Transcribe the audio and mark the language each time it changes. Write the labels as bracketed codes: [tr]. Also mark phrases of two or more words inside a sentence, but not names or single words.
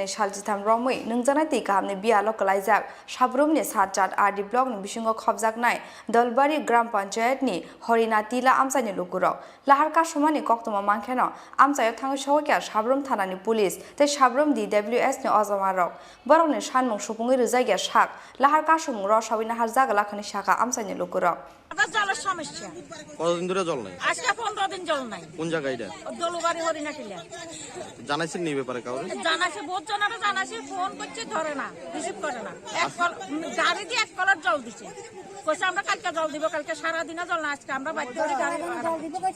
[trp] shaljitam romui nangzana di kahamni bialo kalaijak shabrumni satjat RD block ni bisingo khobjak nai dolbari gram panchayat ni horinatila amzani lukuro lahar kashumani koktuma mangkheno amchayo thang shokya shabrum thanani police te shabrum DWS ni ozamarok borok ni shan mong supungi rizagya shak lahar kashum ro shabina harjaga lakhani shaka amzani lukuro [bn] জলের সমস্যা কতদিন ধরে জল নাই আজকে 15 দিন জল নাই কোন জায়গায় এটা দলুবাড়ি হরিণাটিলা জানাইছেন নি ব্যাপারে কাউরে জানাইছে বহুত জনারে জানাইছে ফোন করছে ধরে না রিসিভ করে না এক কল গাড়ি দিয়ে এক কলার জল দিছে কইছে আমরা কালকে জল দিব কালকে সারা দিন জল না আজকে আমরা বাইতে করে গাড়ি জল দিব কইছে